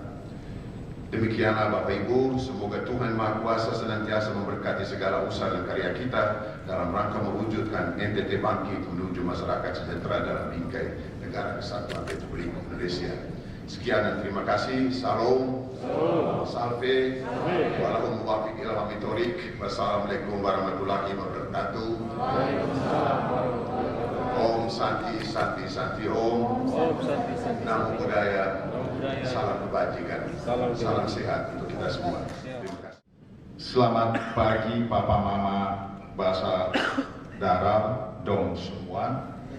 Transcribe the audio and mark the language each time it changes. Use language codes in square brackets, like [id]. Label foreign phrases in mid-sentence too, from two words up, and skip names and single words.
[id] Demikianlah Bapak Ibu, semoga Tuhan Maha Kuasa senantiasa memberkati segala usaha dan karya kita dalam rangka mewujudkan NTT bangkit menuju masyarakat sejahtera dalam bingkai Negara Kesatuan Republik Indonesia. Sekian dan terima kasih. Salam, salve, walahum muwafiq ila hamitorik. [ar] وَالسَّلَامُ عَلَيْكُمْ وَرَحْمَةُ اللَّهِ وَبَرَكَاتُهُ. [sa] ॐ शान्तिः शान्तिः शान्तिः ॐ. [pi] Namo Buddhaya. [id] Salam kebajikan. Salam sehat untuk kita semua. Terima kasih. Selamat pagi Papa Mama bahasa darat dong semua.